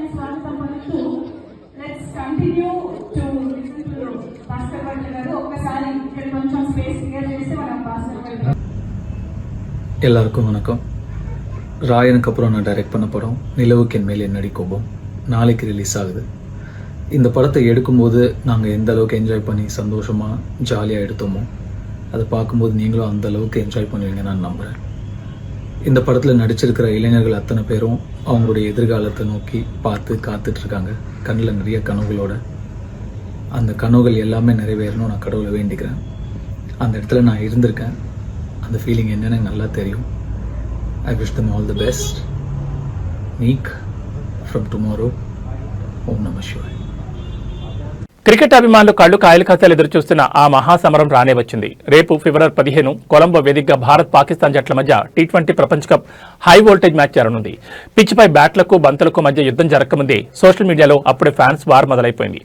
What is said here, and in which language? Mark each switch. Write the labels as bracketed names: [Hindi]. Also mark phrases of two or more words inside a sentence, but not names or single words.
[Telugu] స్వాగతం పలుకుతూ [English] Let's continue to listen to [Telugu] భాస్కర్ భట్ గారు. ఒక్కసారి ఇక్కడ కొంచెం స్పేస్ క్లియర్ చేసి మనం భాస్కర్ భట్. [Tamil] எல்லாருக்கும் வணக்கம். ராயனுக்கு அப்புறம் நான் டைரக்ட் பண்ண படம் நிலவுக்கு என் மேல் என்னடி கோபம் நாளைக்கு ரிலீஸ் ஆகுது. இந்த படத்தை எடுக்கும்போது நாங்கள் எந்த அளவுக்கு என்ஜாய் பண்ணி சந்தோஷமாக ஜாலியாக எடுத்தோமோ அதை பார்க்கும்போது நீங்களும் அந்த அளவுக்கு என்ஜாய் பண்ணுவீங்கன்னு நான் நம்புகிறேன். இந்த படத்தில் நடிச்சிருக்கிற இளைஞர்கள் அத்தனை பேரும் அவங்களுடைய எதிர்காலத்தை நோக்கி பார்த்து காத்துட்ருக்காங்க. கண்ணில் நிறைய கனவுகளோட. அந்த கனவுகள் எல்லாமே நிறைவேறணும் நான் கடவுளை வேண்டிக்கிறேன். அந்த இடத்துல நான் இருந்திருக்கேன். அந்த ஃபீலிங் என்னன்னு நல்லா தெரியும். [English] I wish them all the best. Meek from tomorrow. [Telugu] ఓం నమః శివాయ. క్రికెట్ అభిమానులు కళ్లు కాయలు కాసేలు ఎదురుచూస్తున్న ఆ మహాసమరం రానే వచ్చింది. రేపు ఫిబ్రవరి 15 కొలంబో వేదికగా భారత్ పాకిస్తాన్ జట్ల మధ్య టీ20 ప్రపంచ కప్ [English] high voltage match [Telugu] జరగనుంది. పిచ్పై బ్యాట్లకు బంతులకు మధ్య యుద్ధం జరగకముందే సోషల్ మీడియాలో అప్పుడే [English] fans war [Telugu] మొదలైపోయింది.